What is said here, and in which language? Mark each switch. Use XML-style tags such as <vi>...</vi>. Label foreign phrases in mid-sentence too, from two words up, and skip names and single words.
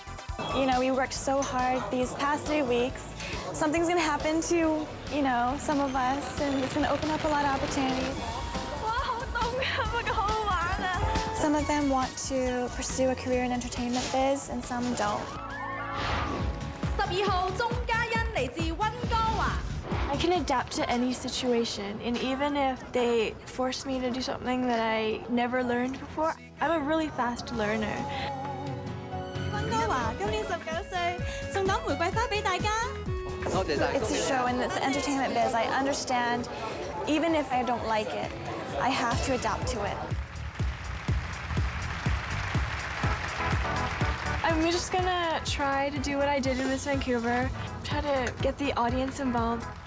<en>We worked so hard these past 3 weeks. Something's gonna happen to, some of us, and it's gonna open up a lot of opportunities. Some of them want to pursue a career in entertainment biz, and some don't.</en> <yue>12 號鐘嘉欣嚟自溫哥華。</yue> <en>I can adapt to any situation, and even if they force me to do something that I never learned before, I'm a really fast learner.</en> <yue>溫哥華今年19歲，送朵玫瑰花俾大家。多謝晒。</yue> <en>It's a show and it's entertainment biz. I understand, even if I don't like it, I have to adapt to it. I'm just gonna try to do what I did in Miss Vancouver, try to get the audience involved.</en>